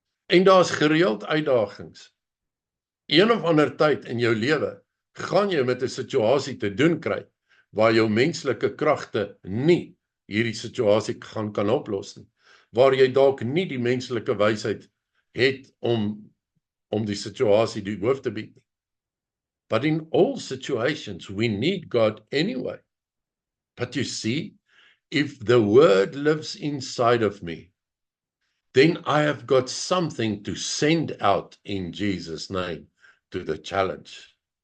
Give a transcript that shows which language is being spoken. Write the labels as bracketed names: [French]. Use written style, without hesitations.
[Afrikaans] En daar's gereeld uitdagings. Een of ander tyd in jou lewe gaan jy met 'n situasie te doen kry waar jou menslike kragte nie hierdie situasie kan oplos nie. Waar jy dalk nie die menslike wysheid het om die situasie die hoof te bied nie. [English] But in all situations, we need God anyway. But you see, if the word lives inside of me, then I have got something to send out in Jesus' name to the challenge.